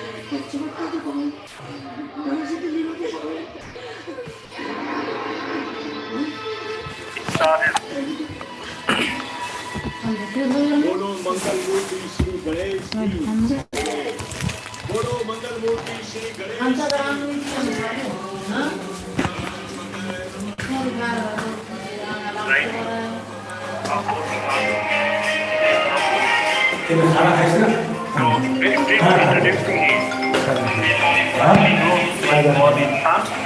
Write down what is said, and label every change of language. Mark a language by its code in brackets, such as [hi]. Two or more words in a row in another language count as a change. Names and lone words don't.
[en] started. [hi] बोलो मंगल मूर्ति श्री गणेश की बोलो मंगल मूर्ति श्री गणेश [en] Right. So, very briefly introducing him. He was in France.